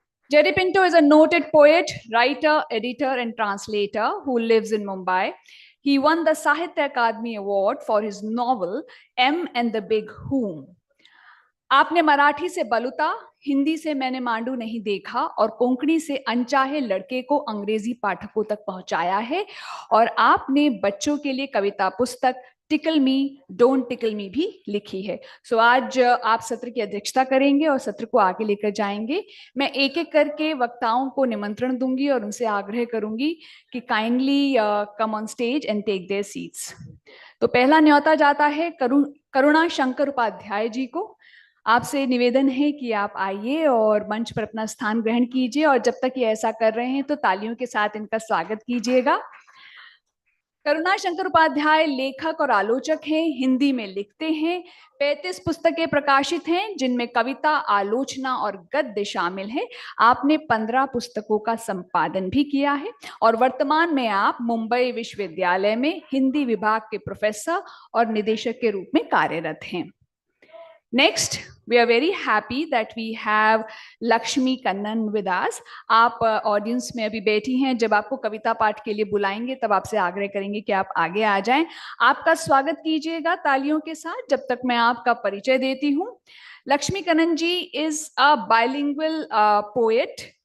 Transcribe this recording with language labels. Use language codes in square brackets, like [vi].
[en] Jerry Pinto is a noted poet, writer, editor, and translator who lives in Mumbai. He won the Sahitya Akademi Award for his novel M and the Big Whom. [hi] आपने मराठी से बलुता, हिंदी से मैंने मांडू नहीं देखा और कोंकणी से अनचाहे लड़के को अंग्रेजी पाठकों तक पहुंचाया है, और आपने बच्चों के लिए कविता पुस्तक टिकल मी डोंट टिकल मी भी लिखी है। सो आज आप सत्र की अध्यक्षता करेंगे और सत्र को आगे लेकर जाएंगे। मैं एक एक करके वक्ताओं को निमंत्रण दूंगी और उनसे आग्रह करूंगी कि [en] Kindly come on stage and take their seats. [hi] तो पहला न्योता जाता है करुणा शंकर उपाध्याय जी को। आपसे निवेदन है कि आप आइए और मंच पर अपना स्थान ग्रहण कीजिए, और जब तक ये ऐसा कर रहे हैं तो तालियों के साथ इनका स्वागत कीजिएगा। करुणा शंकर उपाध्याय लेखक और आलोचक हैं, हिंदी में लिखते हैं। 35 पुस्तकें प्रकाशित हैं जिनमें कविता, आलोचना और गद्य शामिल है। आपने 15 पुस्तकों का संपादन भी किया है और वर्तमान में आप मुंबई विश्वविद्यालय में हिंदी विभाग के प्रोफेसर और निदेशक के रूप में कार्यरत हैं। [en] Next, we are very happy that we have Lakshmi Kannan with us. [hi] आप ऑडियंस में अभी बैठी हैं, जब आपको कविता पाठ के लिए बुलाएंगे तब आपसे आग्रह करेंगे कि आप आगे आ जाएं। आपका स्वागत कीजिएगा तालियों के साथ जब तक मैं आपका परिचय देती हूँ। [en] Lakshmi Kannan ji is a bilingual poet.